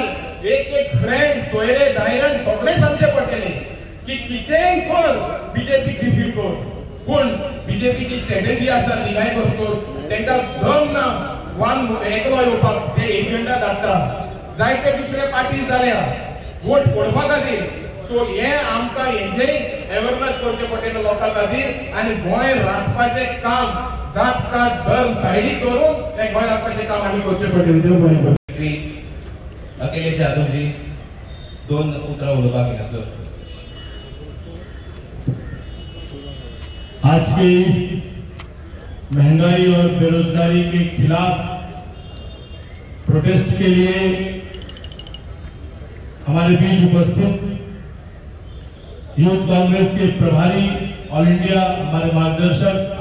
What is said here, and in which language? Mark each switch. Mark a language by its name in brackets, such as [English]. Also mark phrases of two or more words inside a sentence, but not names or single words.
[Konkani] एक एक फ्रेंड सोयरे दायऱ्यान सगळे सांगचे पडटले की कितेंय कर बीजेपी डिफीट कर पूण बीजेपीची स्ट्रॅटेजी आसा निघाय करचो तांकां दम ना वन एकलो येवपाक ते एजंडा धाडटा जायते दुसरे पार्टी जाल्या वोट फोडपा खातीर सो हे आमकां हेजे अवेअरनेस करचे पडटलें लोकां खातीर आनी गोंय राखपाचें काम जात कात धर्म सायडीक दवरून हें गोंय राखपाचें काम आमी करचें पडटलें देव बरें करूं. अखिलेश यादव जी दोन उतरां उलोवपाक येता सर. [Hindi] आज के इस महंगाई और बेरोजगारी के खिलाफ प्रोटेस्ट के लिए हमारे बीच उपस्थित यूथ कांग्रेस के प्रभारी [English] all India [Hindi] हमारे मार्गदर्शक